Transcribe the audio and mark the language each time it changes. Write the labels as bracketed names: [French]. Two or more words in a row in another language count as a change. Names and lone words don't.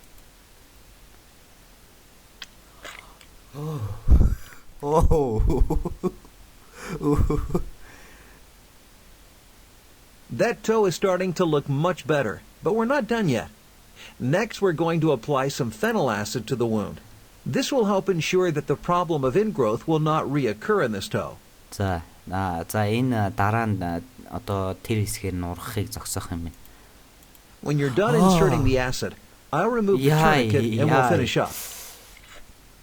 [English] That toe is starting to look much better, but we're not done yet. Next, we're going to apply some phenyl acid to the wound. This will help ensure that the problem of ingrowth will not reoccur in this toe. [Mongolian] Энэ дараа нь одоо тэр хэсгээр нь ургахыг зогсоох юм байна. [English] When you're done inserting the acid, I'll remove the tourniquet and we'll finish up.